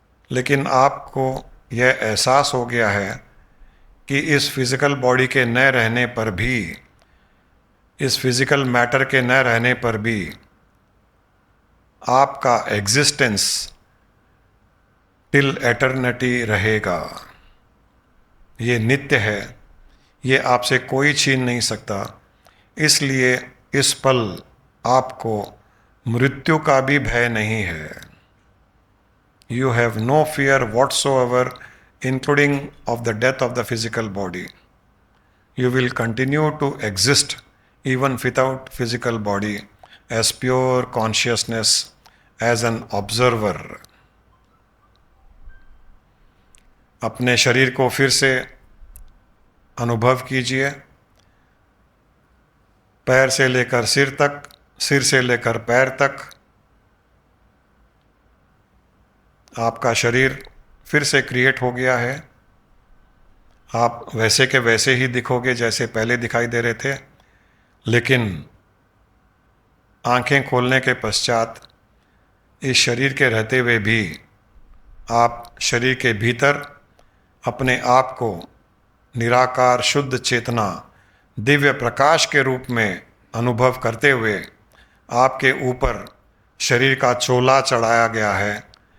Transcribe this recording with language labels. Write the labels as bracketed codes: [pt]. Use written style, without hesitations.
[hi] लेकिन आपको यह एहसास हो गया है कि इस फिजिकल बॉडी के न रहने पर भी, इस फिजिकल मैटर के न रहने पर भी आपका [en] existence till eternity [hi] रहेगा। ये नित्य है, ये आपसे कोई छीन नहीं सकता। इसलिए इस पल आपको मृत्यु का भी भय नहीं है। [en] You have no fear whatsoever, including of the death of the physical body. You will continue to exist even without physical body as pure consciousness, as an observer. [hi] अपने शरीर को फिर से अनुभव कीजिए, पैर से लेकर सिर तक, सिर से लेकर पैर तक। आपका शरीर फिर से क्रिएट हो गया है। आप वैसे के वैसे ही दिखोगे जैसे पहले दिखाई दे रहे थे, लेकिन आंखें खोलने के पश्चात इस शरीर के रहते हुए भी आप शरीर के भीतर अपने आप को निराकार शुद्ध चेतना दिव्य प्रकाश के रूप में अनुभव करते हुए आपके ऊपर शरीर का चोला चढ़ाया गया है।